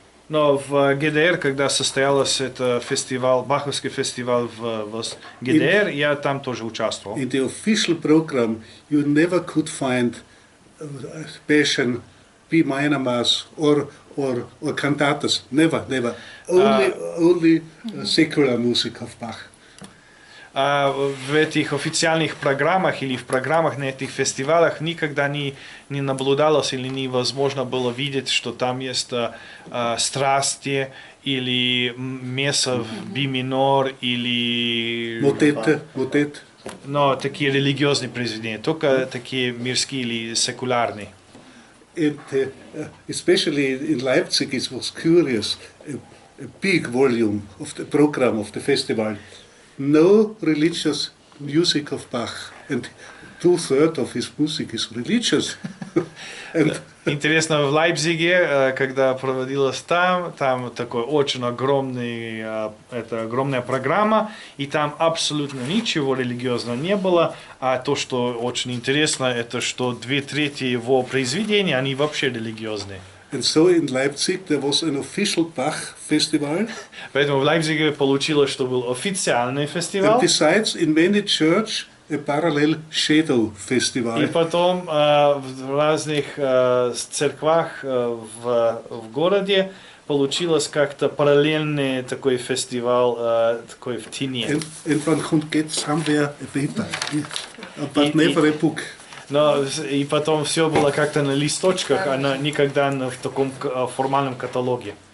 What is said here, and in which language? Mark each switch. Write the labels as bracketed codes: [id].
[ru] Но в ГДР, когда состоялся это фестиваль, Баховский фестиваль в ГДР, я там тоже участвовал. [en] In the official program, you never could find Passion, B minor mass or cantatas. Never. Only secular music of Bach. [ru] В этих официальных программах или в программах на этих фестивалях никогда не наблюдалось или невозможно было видеть, что там есть страсти или месса в би минор или Мотет. Но такие религиозные произведения, только такие мирские или секулярные. [en] And especially in Leipzig, it was curious, a big volume of the program of the festival. No religious music of Bach, and 2/3 of his music is religious. [ru] Интересно, в Лейпциге, когда проводилась там такой очень огромная программа, и там абсолютно ничего религиозного не было, а то, что очень интересно, это что 2/3 его произведений, они вообще религиозные. [en] And so in Leipzig there was an official Bach festival. [ru] Поэтому в Лейпциге получилось, что был официальный фестиваль. [en] And besides, in many churches, a parallel shadow festival. [ru] И потом в разных церквах в городе получилось как-то параллельный такой фестиваль такой в тени. [en] And one could get somewhere a paper, but never a book. [ru] Но и потом все было как-то на листочках, а никогда в таком формальном каталоге.